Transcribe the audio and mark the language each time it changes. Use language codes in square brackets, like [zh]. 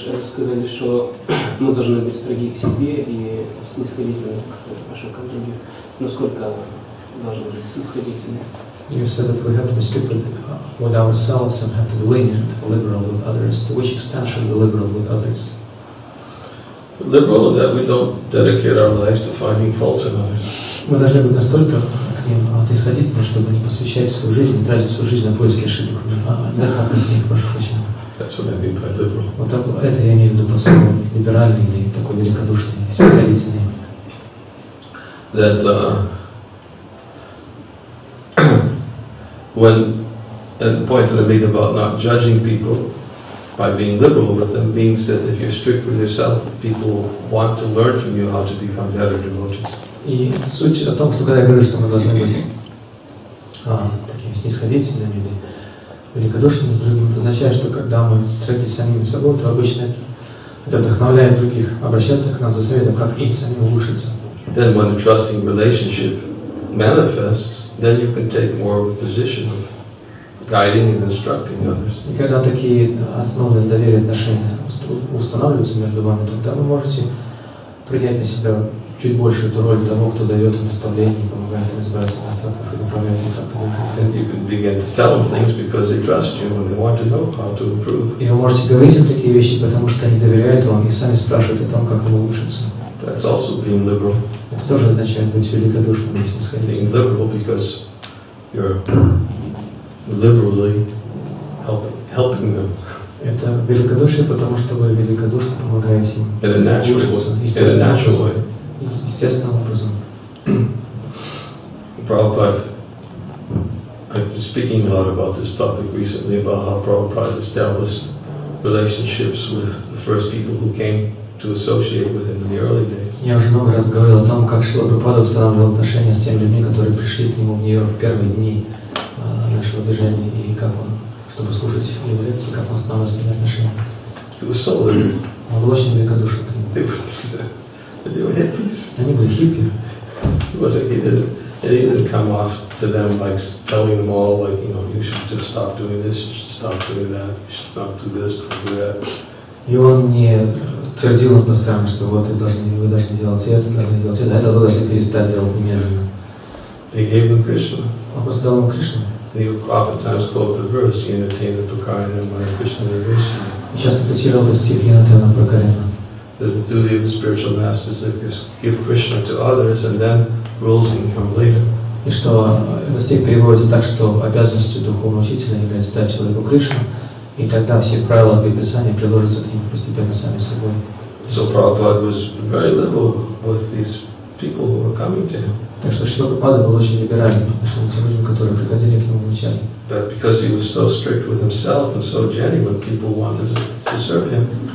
[ru] Сказали, что мы должны быть строги к себе и снисходительны к нашим коллегам. Насколько должны быть снисходительны? [en] You said that we have to be strict with ourselves and have to be lenient, liberal with others. To which extent should we be liberal with others? Liberal in that we don't dedicate our lives to finding faults in others. [ru] Мы должны быть настолько к ним снисходительны, чтобы не посвящать свою жизнь, не тратить свою жизнь на поиски ошибок. Недостаточно их, прошу прощения. [en] That's what I mean by liberal. [ru] Вот так, это я имею в виду под словом либеральный или такой великодушный, снисходительный. [en] That when the point that I made about not judging people by being liberal with them means that if you're strict with yourself, people want to learn from you how to become better devotees. [ru] И суть о том, что когда я говорю, что мы должны быть такими снисходительными или великодушными с другими, это означает, что когда мы строги с самими собой, то обычно это вдохновляет других обращаться к нам за советом, как им самим улучшиться. [en] Then when a trusting relationship manifests, then you can take more of a position of guiding and instructing others. [ru] И когда такие основы доверия отношения устанавливаются между вами, тогда вы можете принять на себя чуть больше эту роль того, кто дает им наставления и помогает им избавиться от остатков и направляет их как-то. [en] You can begin to tell them things because they trust you and they want to know how to improve. [ru] И вы можете говорить им такие вещи, потому что они доверяют вам и сами спрашивают о том, как им улучшиться. [en] That's also being liberal. [ru] Это тоже означает быть великодушным и снисходительным. [en] Being liberal because you're liberally helping them. [ru] Это великодушие, потому что вы великодушно помогаете им улучшиться естественным образом. [en] Prabhupada, I've been speaking a lot about this topic recently, about how Prabhupada established relationships with the first people who came to associate with him in the early days. [ru] Я уже много раз говорил о том, как Шрила Прабхупада устанавливал отношения с теми людьми, которые пришли к нему в Нью-Йорк в первые дни нашего движения, и как он, чтобы слушать его лекции, как он устанавливал с ними отношения. [en] He was so liberal. [ru] Он был очень великодушен к ним. [en] They were hippies. [ru] Они были хиппи. [en] He didn't come off to them like telling them all, like, you know, you should just stop doing this, you should stop doing that, you should not do this, don't do that. [ru] И он не твердил им постоянно, что вот вы должны делать это, это вы должны перестать делать немедленно. [en] They gave them Krishna. [ru] Он просто дал им Кришну. [en] They oftentimes quote the verse, Yinatena Prakarana Maya Krishna Nirvishna. [ru] И часто цитировал этот стих Йинатена Пракарана. [en] That the duty of the spiritual masters is to give Krishna to others, and then rules can come later. [ru] И что этот стих переводится так, что обязанностью духовного учителя является дать человеку Кришну, и тогда все правила предписания приложатся к нему постепенно сами собой. [en] So Prabhupada was very liberal with these people who were coming to him. [ru] Так что Шрила Прабхупада был очень либеральным по отношению к тем людям, которые приходили к нему вначале. [en] But because he was so strict with himself and so genuine, people wanted to serve him.